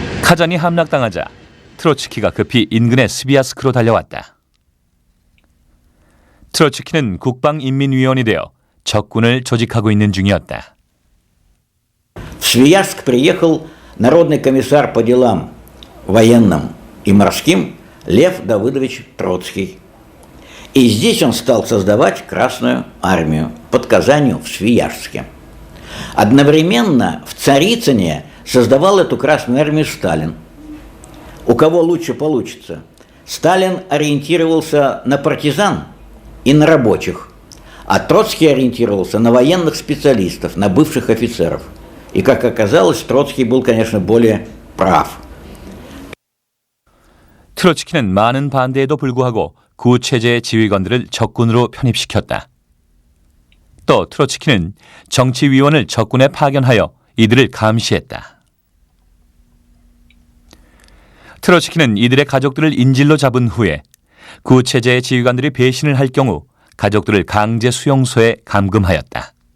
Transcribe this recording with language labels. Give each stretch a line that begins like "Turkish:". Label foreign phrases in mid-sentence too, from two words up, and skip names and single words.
Korean: 카잔이 함락당하자 트로츠키가 급히 인근의 스비야스크로 달려왔다. 트로츠키는 국방인민위원이 되어 적군을 조직하고 있는 중이었다.
Russian: В Свияжск приехал народный комиссар по делам военным и морским Лев Давыдович Троцкий. И здесь он стал создавать Красную армию под Казанью в Свияжске. Одновременно в Царицыне создавал эту Красную армию Сталин. У кого лучше получится? Сталин ориентировался на партизан и на рабочих, а Троцкий ориентировался на военных специалистов, на бывших офицеров. И, как оказалось, Троцкий был, конечно, более прав.
Korean: 트로츠키는 많은 반대에도 불구하고 구체제의 지휘관들을 적군으로 편입시켰다. 또 트로츠키는 정치위원을 적군에 파견하여 이들을 감시했다. 트로츠키는 이들의 가족들을 인질로 잡은 후에 구체제의 지휘관들이 배신을 할 경우 가족들을 강제 수용소에 감금하였다.